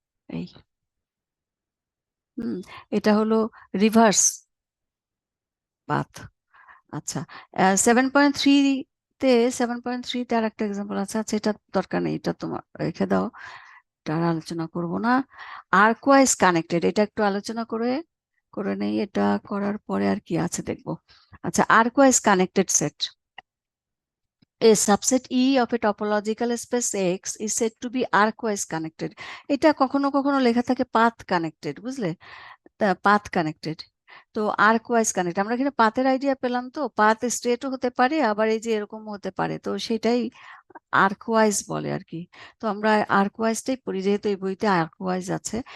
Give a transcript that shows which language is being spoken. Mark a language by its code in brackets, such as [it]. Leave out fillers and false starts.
[bn] এই হুম, এটা হলো রিভার্স পাথ। আচ্ছা, 7.3 তে 7.3 তে আর একটা এক্সাম্পল আছে। আচ্ছা, এটা দরকার নেই, এটা তোমার রেখে দাও, এটা আর আলোচনা করব না। আর্কওয়াইজ কানেক্টেড, এটা একটু আলোচনা করে করে নেই, এটা করার পরে আর কি আছে দেখবো। আচ্ছা, আর্কওয়াইজ connected set, [en] a subset E of a topological space X is said to be arcwise connected. [bn] এটা কখনো কখনো লেখা থাকে পাথ কানেক্টেড, বুঝলে? Path connected. তো আর্কওয়াইজ কানেক্ট, আমরা এখানে পাথের আইডিয়া পেলাম, তো পাথ স্ট্রেটও হতে পারে আবার এই যে এরকম হতে পারে, তো সেটাই আর্কওয়াইজ বলে আর কি। তো আমরা আর্কওয়াইজটাই পড়ি যেহেতু এই বইতে আর্কওয়াইজ আছে।